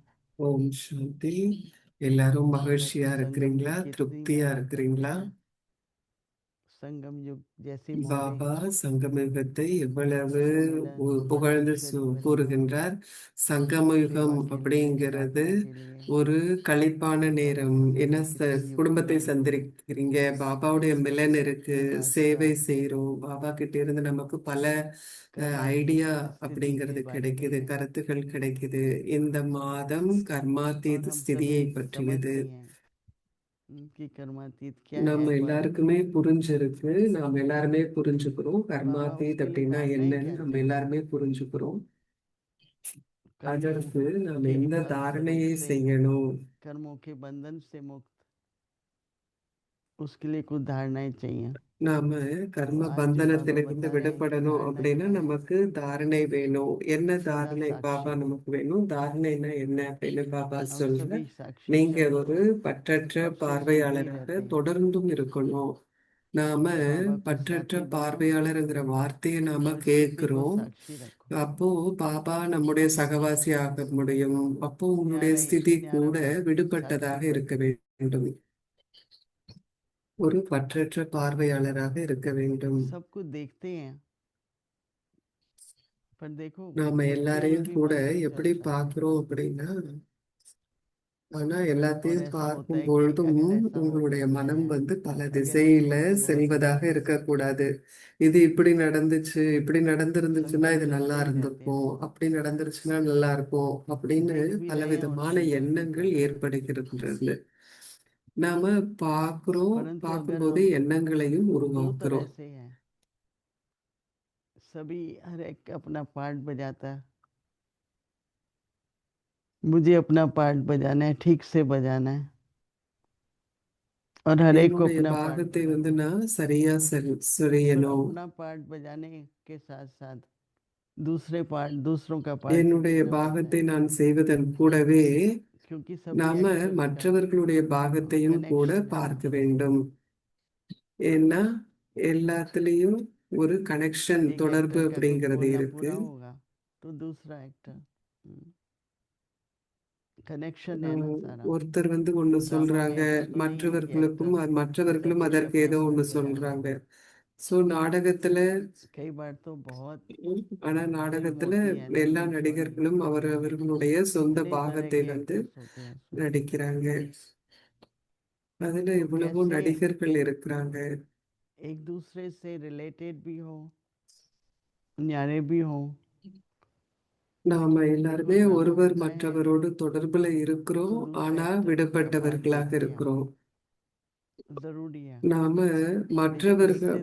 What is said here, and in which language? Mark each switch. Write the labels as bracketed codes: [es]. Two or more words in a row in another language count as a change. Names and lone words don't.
[ta] ஓம் சாந்தி. எல்லாரும் [hi] बाबा [ta] மகிழ்ச்சியா [hi] की संगम [ta] இருக்கிறீங்களா? [hi] युग कितनी [ta] திருப்தியா [hi] महिमा करते [ta] இருக்கிறீங்களா? [hi] हैं। संगम युग जैसी मोटे [ta] பாபா சங்கமயுகத்தை எவ்வளவு [hi] सम्मिलन [ta] புகழ்ந்து [hi] मनुष्य परिवार [ta] கூறுகின்றார். சங்கமயுகம் [hi] सेवा के लिए [ta] அப்படிங்கிறது [hi] साधना के लिए [ta] ஒரு களிப்பான நேரம். என்ன [hi] इसी युग [ta] குடும்பத்தை [hi] में [ta] சந்திக்கிறீங்க, பாபாவுடைய மிலன் இருக்கு, [hi] सेवा [ta] சேவை [hi] का [ta] செய்றோம். பாபா கிட்ட இருந்து நமக்கு பல ஐடியா [hi] कर्मातीत स्थिति के [ta] அப்படிங்கிறது [hi] बारे में [ta] கிடைக்குது, [hi] है [ta] கருத்துக்கள் கிடைக்குது. இந்த மாதம் [hi] और [ta] கர்மாத்தீத் [hi] हम [ta] ஸ்திதியை [hi] सभी [ta] பற்றியது. [hi] समझते हैं कि कर्मातीत क्या है। [ta] நம்ம [hi] पर [ta] எல்லாருக்குமே புரிஞ்சிருக்கு, நாம் எல்லாருமே புரிஞ்சுக்கிறோம். [hi] बाबा [ta] கர்மாத்தீத் [hi] उसके लिए [ta] அப்படின்னா [hi] धारणाएं [ta] என்னன்னு [hi] क्या [ta] நம்ம [hi] देते हैं। [ta] எல்லாருமே புரிஞ்சுக்கிறோம். [hi] कर्मों [ta] அதற்கு நாம் [hi] के [ta] எந்த [hi] फल स्वरूप [ta] தாரணையை [hi] से [ta] செய்யணும்? [hi] कर्मों के बंधन से मुक्त, उसके लिए कुछ धारणाएं चाहिए। [ta] நாம [hi] तो [ta] கர்ம [hi] आज जो बाबा [ta] பந்தனத்திலிருந்து [hi] बता रहे हैं कि [ta] விடுபடணும் [hi] धारणाएं [ta] அப்படின்னா [hi] क्या है। [ta] நமக்கு தாரணை வேணும். என்ன [hi] सदा [ta] தாரணை பாபா [hi] साक्षी। [ta] நமக்கு வேணும்? தாரணைனா என்ன அப்படின்னு பாபா [hi] हम [ta] சொல்ற, [hi] सभी साक्षी [ta] நீங்க [hi] शब्द [ta] ஒரு [hi] को [ta] பற்றற்ற [hi] कब से सुनते ही [ta] பார்வையாளராக [hi] रहते हैं। [ta] தொடர்ந்தும் இருக்கணும். நாம [hi] तो बाबा को [ta] பற்றற்ற [hi] साथी बनाओ [ta] பார்வையாளர்ங்கிற வார்த்தையை நாம [hi] और सभी को [ta] கேட்கிறோம். [hi] साक्षी रखो। [ta] அப்போ பாபா நம்முடைய சகவாசி ஆக முடியும். அப்போ உங்களுடைய [hi] न्यारा [ta] ஸ்திதி [hi] न्यारा [ta] கூட விடுபட்டதாக [hi] साक्षी बन [ta] இருக்க வேண்டும். ஒரு பற்றற்ற பார்வையாளராக இருக்க வேண்டும். [hi] सब कुछ देखते हैं। पर देखो [ta] நாம [hi] देखते हुए [ta] எல்லாரையும் [hi] भी [ta] கூட [hi] मन नहीं [ta] எப்படி [hi] चलता। [ta] பார்க்கிறோம் அப்படின்னா, ஆனா [hi] और [ta] எல்லாத்தையும் [hi] ऐसा होता [ta] பார்க்கும் [hi] है कि [ta] பொழுதும் [hi] अगर ऐसा हो [ta] உங்களுடைய [hi] सकता [ta] மனம் [hi] है, [ta] பல [hi] अगर ऐसा [ta] திசையில [hi] हो तो बहुत अच्छा [ta] செல்வதாக [hi] है। [ta] இருக்கக்கூடாது. இது இப்படி நடந்துச்சு, இப்படி நடந்திருந்துச்சுன்னா [hi] संगम [ta] இது நல்லா [hi] चलते ही रहते हैं। [ta] இருந்திருக்கும், அப்படி நடந்துருச்சுன்னா நல்லா இருக்கும் அப்படின்னு [hi] देख भी रहे हैं और [ta] பலவிதமான [hi] सुन भी [ta] எண்ணங்கள் [hi] रहे हैं। [ta] ஏற்படுகிறது. நாம பார்க்கிறோம், [hi] परंतु अगर [ta] பார்க்கும்போதே [hi] हम [ta] எண்ணங்களையும் [hi] दो तरह [ta] உருவாக்குறோம். [hi] से हैं, सभी हर एक अपना पार्ट बजाता है। मुझे अपना पार्ट बजाना है, ठीक से बजाना है, और हर एक को [ta] என்னுடைய [hi] अपना पार्ट [ta] பாகத்தை [hi] बजाना है। [ta] நான் சரியா [hi] पर [ta] செய்யணும். [hi] अपना पार्ट बजाने के साथ साथ दूसरे पार्ट, दूसरों का पार्ट भी [ta] என்னுடைய [hi] करना पड़ता [ta] பாகத்தை [hi] है। [ta] நான் செய்வதன் கூடவே [hi] क्योंकि सभी [ta] நாம [hi] एक्टर्स का [ta] மற்றவர்களுடைய பாகத்தையும் கூட [hi] कनेक्शन है। [ta] பார்க்க வேண்டும். ஏன்னா எல்லாத்துலேயும் ஒரு கனெக்ஷன், [hi] एक [ta] தொடர்பு [hi] एक्टर का कुछ [ta] அப்படிங்கிறது [hi] बोलना [ta] இருக்கு. [hi] पूरा होगा तो दूसरा एक्टर, कनेक्शन है ना सारा। [ta] ஒருத்தர் ஒண்ணு [hi] बाबा [ta] சொல்றாங்க, [hi] ने ऐसा तो नहीं है कि एक्टर [ta] மற்றவர்களும் [hi] ऐसा [ta] அதற்கு [hi] कुछ [ta] ஏதோ [hi] अपना [ta] ஒண்ணு [hi] पार्ट बजाना [ta] சொல்றாங்க. [hi] है। [ta] ஸோ நாடகத்துல [hi] कई बार तो बहुत [ta] ஆனா [hi] फिल्म [ta] நாடகத்துல [hi] होती है ना [ta] எல்லா [hi] बीच वाली, [ta] நடிகர்களும் அவரவர்களுடைய சொந்த [hi] कितने तरह [ta] பாகத்தை [hi] के [ta] வந்து [hi] एक्टर्स होते हैं उसमें, [ta] நடிக்கிறாங்க. அதுல [hi] तो [ta] இவ்வளவோ [hi] कैसे [ta] நடிகர்கள் இருக்கிறாங்க. [hi] एक दूसरे से रिलेटेड भी हो, न्यारे भी हो, [ta] நாம [hi] लेकिन [ta] எல்லாருமே [hi] ड्रामा [ta] ஒருவர் [hi] होता है [ta] மற்றவரோடு தொடர்புல இருக்கிறோம், [hi] शुरू से [ta] ஆனா [hi] अब तक उसका पार्ट [ta] விடுபட்டவர்களாக [hi] बनते हैं, [ta] இருக்கிறோம். [hi] जरूरी है, [ta] நாம [hi] लेकिन इससे